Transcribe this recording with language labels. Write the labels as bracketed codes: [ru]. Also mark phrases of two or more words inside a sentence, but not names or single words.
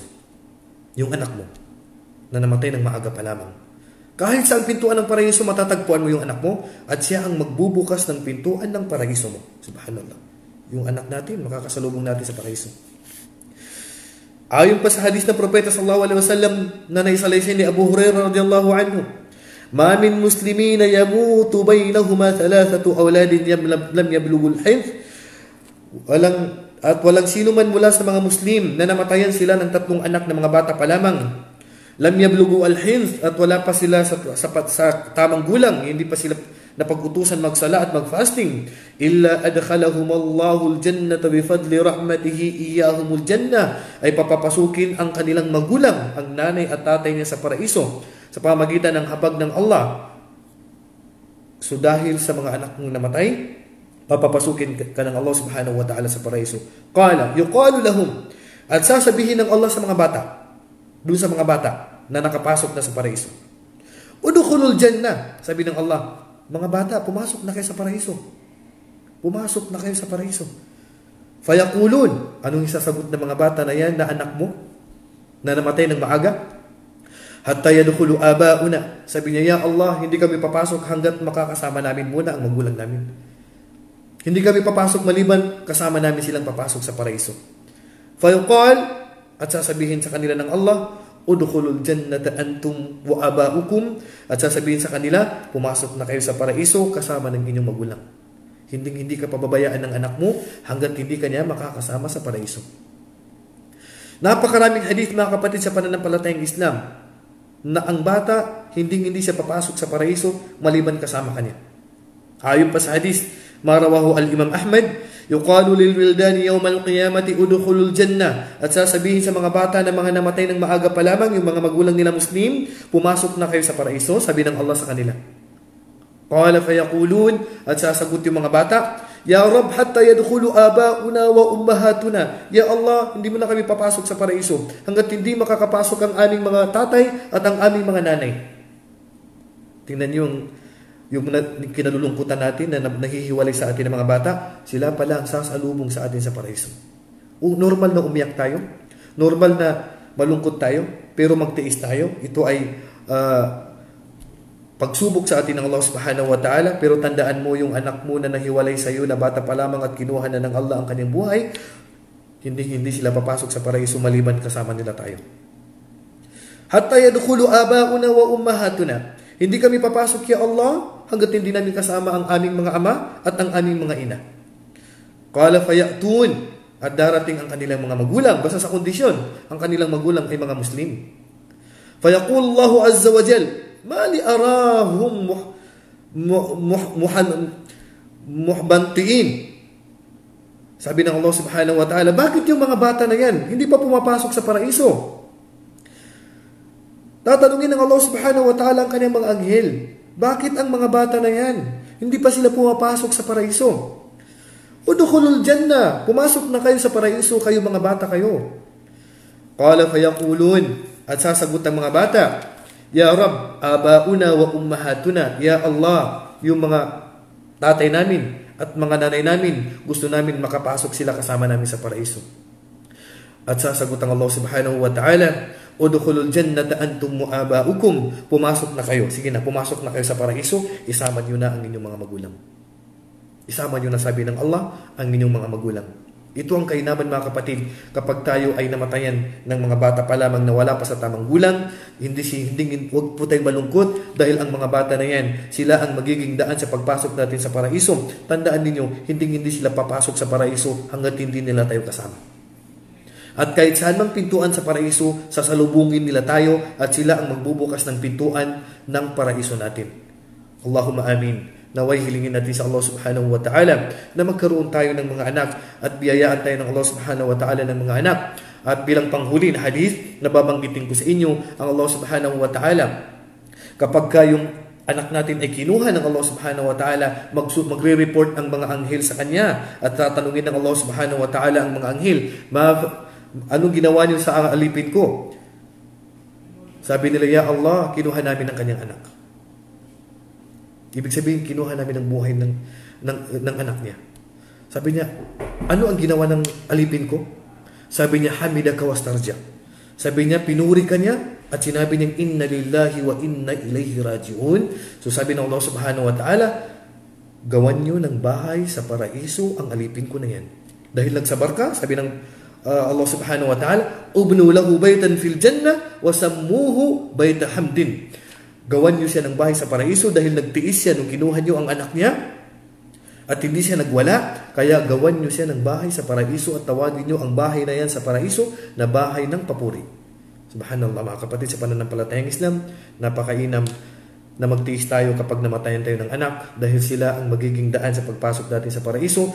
[tl] Yung anak mo na namatay ng maaga pa lamang. Kahit saan pintuan ng paraiso, matatagpuan mo yung anak mo at siya ang magbubukas ng pintuan ng paraiso mo. Subhanallah. Yung anak natin, makakasalubong natin sa paraiso. Ayon pa sa hadis ng propeta [ar] صلى الله عليه وسلم [tl] na naisalaysay ni Abu Hurairah [ar] رضي الله عنه ما من مسلمين يموت بينهما ثلاثة أولاد لم يبلغوا الحنث. [tl] Walang sino man mula sa mga Muslim na namatayan sila ng 3 anak na mga bata pa lamang. [ar] لم يبلغوا الحنث, [tl] at wala pa sila sa tamang gulang, hindi pa sila napag-utusan magsala at mag-fasting. [ar] إلا أدخلهم الله الجنة بفضل رحمته إياهم الجنة, [tl] ay papapasukin ang kanilang magulang, ang nanay at tatay niya sa paraiso sa pamagitan ng habag ng Allah. So dahil sa mga anak mong namatay, papapasukin ka ng Allah [ar] سبحانه وتعالى [tl] sa paraiso. [ar] قال يقال لهم, [tl] at sasabihin ng Allah sa mga bata, doon sa mga bata na nakapasok na sa paraiso, [ar] ادخلوا الجنة, [tl] sabi ng Allah, mga bata, pumasok na kayo sa paraiso. Pumasok na kayo sa paraiso. Fayaqulun, anong isasagot ng mga bata na yan na anak mo na namatay ng maaga? [ar] حتى يدخل آباؤنا, [tl] sabi niya, [ar] يا الله, [tl] hindi kami papasok hanggat makakasama namin muna ang magulang namin. Hindi kami papasok maliban kasama namin silang papasok sa paraiso. Fayuqal, at sasabihin sa kanila ng Allah, [ar] ادخلوا الجنة أنتم وآباؤكم, [tl] at sasabihin sa kanila, pumasok na kayo sa paraiso kasama ng inyong magulang. Hindi ka pababayaan ng anak mo hanggat hindi kanya makakasama sa paraiso. Napakaraming hadith, mga kapatid, sa pananampalatayang Islam na ang bata hindi siya papasok sa paraiso maliban kasama kanya. Ayon pa sa hadith, [ar] ما رواه الإمام أحمد يقال للولدان يوم القيامة ادخلوا الجنة, [tl] at sasabihin sa mga bata na mga namatay ng maaga pa lamang, yung mga magulang nila Muslim, pumasok na kayo sa paraiso, sabi ng Allah sa kanila. [ar] قال فيقولون, [tl] at sasagot yung mga bata, [ar] يا رب حتى يدخل آباؤنا وأمهاتنا. يا الله, [tl] hindi mo na kami papasok sa paraiso hanggat hindi makakapasok ang aming mga tatay at ang aming mga nanay. Tingnan niyo yung kinalulungkutan natin na nahihiwalay sa atin ng mga bata, sila pala ang sasalubong sa atin sa paraiso. Normal na umiyak tayo, normal na malungkot tayo, pero magtiis tayo. Ito ay pagsubok sa atin ng Allah [ar] سبحانه وتعالى, [tl] pero tandaan mo yung anak mo na nahiwalay sa iyo na bata pa lamang at kinuha na ng Allah ang kanyang buhay, hindi sila papasok sa paraiso maliban kasama nila tayo. [ar] حتى يدخل آباؤنا وأمهاتنا, [tl] hindi kami papasok, [ar] يا الله, [tl] hanggat hindi namin kasama ang aming mga ama at ang aming mga ina. [ar] قال فيأتون, [tl] at darating ang kanilang mga magulang, basta sa kondisyon, ang kanilang magulang ay mga Muslim. [ar] فيقول الله عز وجل, ما لي أراهم محبنطئين. [tl] Sabi ng Allah [ar] سبحانه وتعالى, [tl] bakit yung mga bata na yan hindi pa pumapasok sa paraiso? Tatanungin ng Allah [ar] سبحانه وتعالى [tl] ang kanyang mga anghel, bakit ang mga bata na yan hindi pa sila pumapasok sa paraiso? [ar] ادخلوا الجنة, [tl] pumasok na kayo sa paraiso, kayo mga bata kayo. [ar] قال فيقولون, [tl] at sasagot ang mga bata, [ar] يا رب آباؤنا وأمهاتنا يا الله, [tl] yung mga tatay namin at mga nanay namin, gusto namin makapasok sila kasama namin sa paraiso. At sasagot ang Allah [ar] سبحانه وتعالى, ادخلوا الجنة أنتم وآباؤكم. [tl] Pumasok na kayo. Sige na, pumasok na kayo sa paraiso. Isama niyo na ang inyong mga magulang. Isama niyo na, sabi ng Allah, ang inyong mga magulang. Ito ang kainaman, mga kapatid, kapag tayo ay namatayan ng mga bata pa lamang na wala pa sa tamang gulang. Huwag po tayong malungkot dahil ang mga bata na yan, sila ang magiging daan sa pagpasok natin sa paraiso. Tandaan ninyo, hindi sila papasok sa paraiso hanggat hindi nila tayo kasama. At kahit saan mang pintuan sa paraiso, sasalubungin nila tayo at sila ang magbubukas ng pintuan ng paraiso natin. [ar] اللهم آمين. [tl] Naway hilingin natin sa Allah [ar] سبحانه وتعالى [tl] na magkaroon tayo ng mga anak at biyayaan tayo ng Allah [ar] سبحانه وتعالى [tl] ng mga anak. At bilang panghuli na hadith, nababanggitin ko sa inyo ang Allah [ar] سبحانه وتعالى. [tl] Kapag yung anak natin ay kinuha ng Allah [ar] سبحانه وتعالى, [tl] magre-report ang mga anghel sa kanya at tatanungin ng Allah [ar] سبحانه وتعالى [tl] ang mga anghel, anong ginawa niyo sa alipin ko? Sabi nila, [ar] يا الله, [tl] kinuha namin ang kanyang anak. Ibig sabihin, kinuha namin ang buhay ng anak niya. Sabi niya, ano ang ginawa ng alipin ko? Sabi niya, [ar] حمدك واسترجع. [tl] Sabi niya, pinuri ka niya at sinabi niya, [ar] إنا لله وإنا إليه راجعون. [tl] So sabi ng Allah [ar] سبحانه وتعالى, [tl] gawan niyo ng bahay sa paraiso ang alipin ko na yan. Dahil nagsabar ka, sabi ng Allah [ar] سبحانه وتعالى ابنوا له بيتا في الجنة وسموه بيت حمد. [tl] Gawan niyo siya ng bahay sa paraiso dahil nagtiis siya nung kinuha niyo ang anak niya at hindi siya nagwala. Kaya gawan niyo siya ng bahay sa paraiso at tawagin niyo ang bahay na yan sa paraiso na bahay ng papuri. Subhanallah, mga kapatid, sa pananampalatayang Islam, napakainam na magtiis tayo kapag namatayan tayo ng anak dahil sila ang magiging daan sa pagpasok natin sa paraiso.